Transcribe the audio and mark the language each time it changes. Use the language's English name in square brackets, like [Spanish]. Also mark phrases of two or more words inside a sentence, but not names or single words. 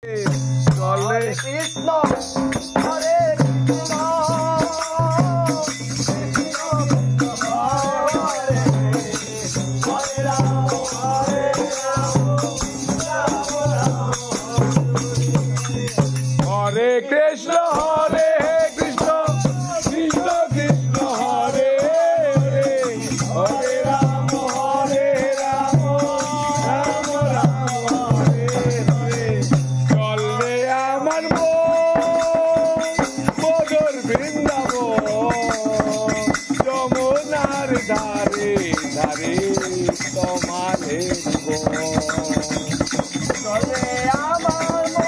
[Sanskrit] हरे कृष्ण, हरे कृष्ण, हरे राम, हरे राम, हरे कृष्ण, हरे कृष्ण, कृष्ण कृष्ण, हरे हरे, हरे राम, हरे राम, राम राम, हरे हरे. [Bangla] চলে আমার মধুর বৃন্দাবন, যমুনার ধারে ধারে তোমারে চলে আমার